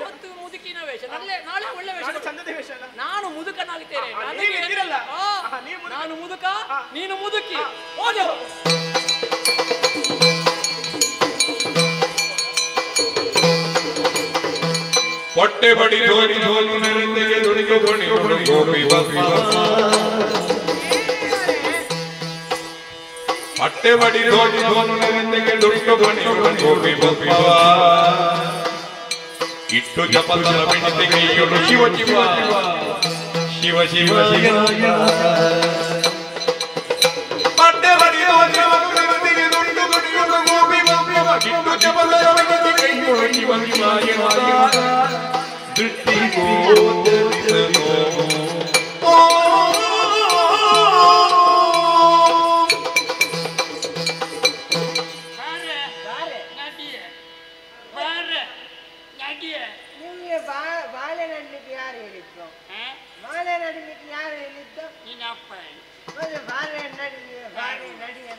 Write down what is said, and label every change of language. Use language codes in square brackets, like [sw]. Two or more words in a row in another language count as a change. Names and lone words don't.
[kn] ಇವತ್ತು ಮುದುಕಿನ ವೇಷ, ನಾಳೆ ಒಳ್ಳೆ ವೇಷ. ಚಂದದ ವೇಷ ಅಲ್ಲ? ನಾನು ಮುದುಕನಾಗ್ತೇನೆ. ನಾನು ಮುದುಕ, ನೀನು ಮುದುಕಿ. ಹೋಗಿ ಹೊಟ್ಟೆ ಬಡಿ ಧೋನಿ ಧೋನಿ ನೃತ್ಯಕ್ಕೆ ದುಡಿಗೆ ಬಡಿ ಬಡಿ ಗೋಪಿ ಬಪ್ಪಿ ಹೊಟ್ಟೆ ಬಡಿ ಧೋನಿ ಧೋನಿ ನೃತ್ಯಕ್ಕೆ ದುಡಿಗೆ ಬಡಿ ಬಡಿ ಗೋಪಿ ಬಪ್ಪಿ ಇಟ್ಟು ಜಪತನ ಬಿಡಿತೆ ಕೈಯೊಳು ಶಿವ ಶಿವ ಶಿವ ಶಿವ ಹೊಟ್ಟೆ ಬಡಿ ಧೋನಿ ಧೋನಿ ನೃತ್ಯಕ್ಕೆ ದುಡಿಗೆ ಬಡಿ ಗೋಪಿ ಬಪ್ಪಿ ಇಟ್ಟು ಜಪತನ ಬಿಡಿತೆ ಕೈಯೊಳು ಶಿವ ಶಿವ ದೃಷ್ಟಿ ಗೋಚರಿಸೋ ನಿಮ್ಗೆ ಬಾಳೆ ನಡ್ಲಿಕ್ಕೆ ಯಾರು ಹೇಳಿದ್ದು? ಬಾಳೆ ನಡಿಲಿಕ್ಕೆ ಯಾರು ಹೇಳಿದ್ದು? ಮತ್ತೆ ಬಾಳೆ ನಡಿ ಅಂತ